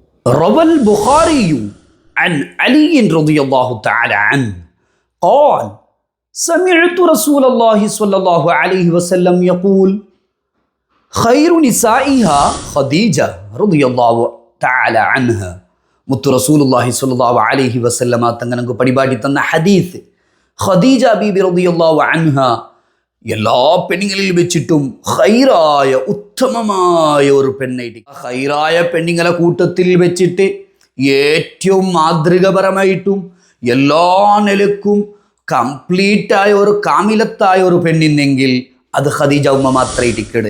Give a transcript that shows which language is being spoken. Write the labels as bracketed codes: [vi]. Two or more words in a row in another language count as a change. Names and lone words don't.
[ar] روى البخاري عن علي رضي الله تعالى عنه قال سمعت رسول الله صلى الله عليه وسلم يقول خير نسائها خديجة رضي الله تعالى عنها. [ml] മുത്തു [ar] رسول الله صلى الله عليه وسلم [ml] തങ്ങൾക്ക് പരിപാടി തന്ന ഹദീസ്. ഖദീജ ബീബി [ar] رضي الله عنها [ml] എല്ലാ പെണ്ണുങ്ങളിൽ വെച്ചിട്ടും ഖൈറായ ഉത്തമമായ ഒരു പെണ്ണായിട്ട്, ഖൈറായ പെണ്ണുങ്ങളെ കൂട്ടത്തിൽ വെച്ചിട്ട് ഏറ്റവും മാതൃകപരമായിട്ടും എല്ലാ നിലക്കും കംപ്ലീറ്റായ ഒരു കാമിലത്തായ ഒരു പെണ്ണിന്നെങ്കിൽ അത് ഖദീജ ഉമ്മ മാത്രമായിട്ടിക്കട്.